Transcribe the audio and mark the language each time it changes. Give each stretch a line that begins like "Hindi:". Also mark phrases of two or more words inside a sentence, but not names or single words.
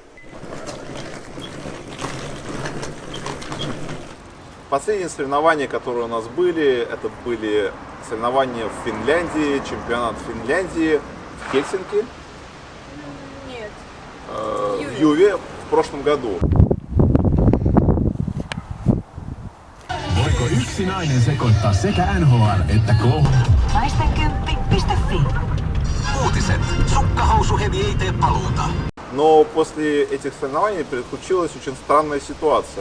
Russian: Последние соревнования, которые у нас были, это были соревнования в Финляндии, чемпионат Финляндии в Хельсинки. Нет. В Юве в прошлом году.
Finnish: Voiko yksi nainen sekoittaa sekä NHL että KHL? Naistenkymppi.fi. Uutiset. Sukkahousuhevi ei tee paluuta.
Russian: Но после этих соревнований приключилась очень странная ситуация.